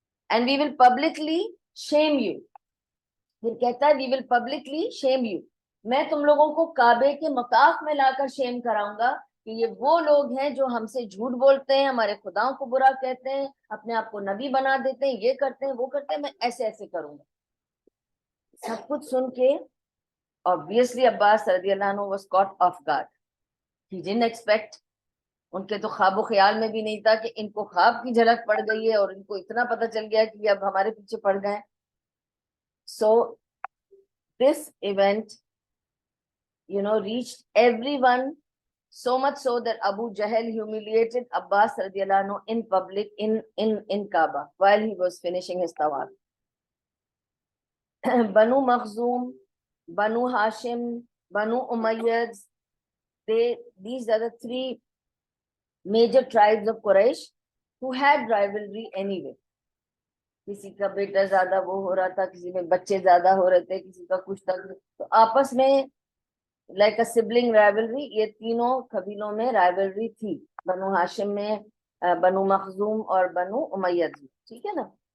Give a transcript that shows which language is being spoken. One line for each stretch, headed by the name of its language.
English: And we will publicly shame you.
Hindi: फिर कहता है
English: we will publicly shame you,
Hindi: मैं तुम लोगों को काबे के मकाफ में लाकर शेम कराऊंगा कि ये वो लोग हैं जो हमसे झूठ बोलते हैं, हमारे खुदाओं को बुरा कहते हैं, अपने आप को नबी बना देते हैं, ये करते हैं वो करते हैं, मैं ऐसे ऐसे करूंगा। सब कुछ सुन के
English: Obviously Abbas रज़ियल्लाहु अन्हु was caught off guard. He didn't expect,
Hindi: उनके तो ख्वाबो ख्याल में भी नहीं था कि इनको ख्वाब की झलक पड़ गई है और इनको इतना पता चल गया कि अब हमारे पीछे पड़ गए।
English: So this event, reached everyone, so much so that Abu Jahl humiliated Abbas radiallahu anhu in public in Kaaba while he was finishing his tawaf. Banu Makhzum, Banu Hashim, Banu Umayyad, these are the three major tribes of Quraysh who had rivalry anyway.
Hindi: किसी का बेटा ज्यादा वो हो रहा था, किसी में बच्चे ज्यादा हो रहे थे, किसी का कुछ था, तो आपस में
English: like a sibling rivalry,
Hindi: ये तीनों कबीलों में राइवलरी थी, बनु हाशिम में, बनु मखजूम और बनु उमैयद, ठीक है ना।